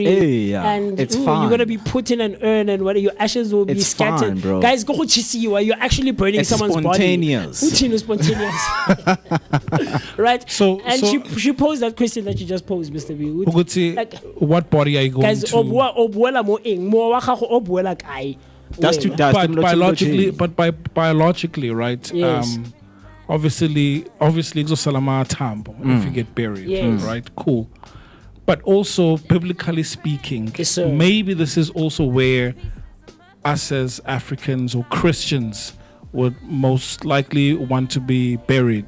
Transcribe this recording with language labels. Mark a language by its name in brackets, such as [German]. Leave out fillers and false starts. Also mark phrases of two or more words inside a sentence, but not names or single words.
[English] Hey, yeah, And it's ooh, fun. you're going to be put in an urn, and your ashes will be It's scattered. fun, bro. Guys, go see you. You're actually burning It's someone's spontaneous. body. Spontaneous. Right? So- and so- she posed that question that you just posed, Mr. B. Uguti, Like, what body are you going guys, to? [Tswana] obuela mo eng, mo wa gago o buela kae. [English] That's to Wena. dust. But biologically, right? Yes. Obviously, exosalama tambo if you get buried, Yes. right? Cool. But also, biblically speaking, Yes, sir. maybe this is also where us as Africans or Christians would most likely want to be buried.